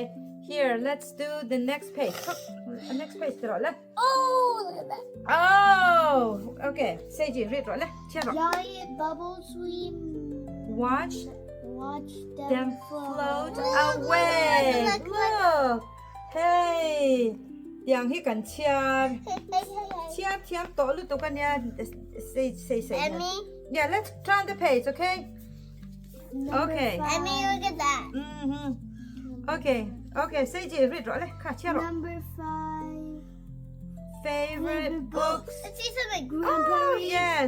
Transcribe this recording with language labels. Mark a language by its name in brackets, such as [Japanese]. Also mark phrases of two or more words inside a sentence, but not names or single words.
[English] Here, let's do the next page. Next page, left. Oh, look at that. Oh. Okay. Seiji, read right. Giant bubble swim. Watch Watch them float Look, away. look. Look. [Mizo] Hey. Yang hi kan Chhiar. Chhiar thiam to lu to kan ya say. [English] Emmy, Yeah, let's turn the page, okay? Okay. Emmy, look at that. Okay. Okay, Seiji, read right. [Mizo] Ka Chhiar. [English] Number 5. Favorite books. Let's see something. Oh, yes.